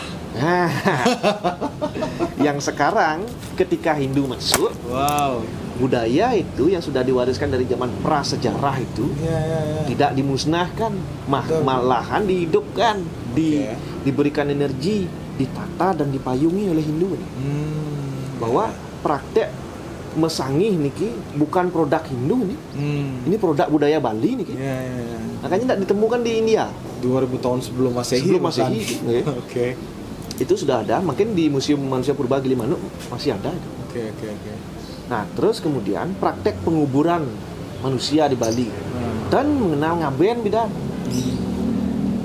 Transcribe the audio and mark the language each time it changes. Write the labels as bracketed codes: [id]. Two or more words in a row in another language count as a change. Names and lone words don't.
[id] Nah, yang sekarang ketika Hindu masuk, budaya itu yang sudah diwariskan dari zaman prasejarah itu tidak dimusnahkan, malahan dihidupkan, diberikan energi, ditata dan dipayungi oleh Hindu. Bahwa praktek mesangih niki bukan produk Hindu nih, ini produk budaya Bali niki. Makanya tidak ditemukan di India. 2000 tahun sebelum Masehi. Oke. Itu sudah ada, makin di Museum Manusia Purba Gili Manuk masih ada. Oke. Nah, terus kemudian praktek penguburan manusia di Bali dan mengenal ngaben bidan.